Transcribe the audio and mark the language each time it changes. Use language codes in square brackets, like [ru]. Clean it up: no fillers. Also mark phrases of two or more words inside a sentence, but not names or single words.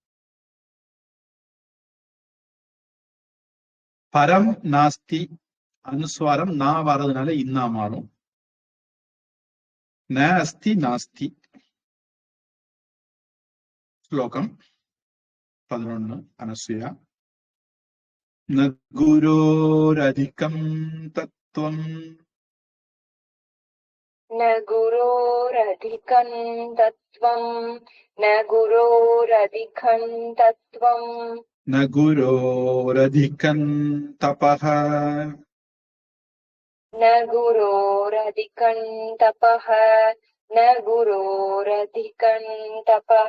[sa] परम् नास्ति [ta] அனுஸ்வாரம் நா வர்றதுனால இன்னா மாறும். [sa] न अस्ति नास्ति. [ta] ஸ்லோகம் 11 அனசூயா. [sa] न गुरोरधिकं तत्त्वम्. न गुरोरधिकं तत्त्वं न गुरोरधिकं तत्त्वं न गुरोरधिकं तपः न गुरोरधिकं तपः न गुरोरधिकं तपः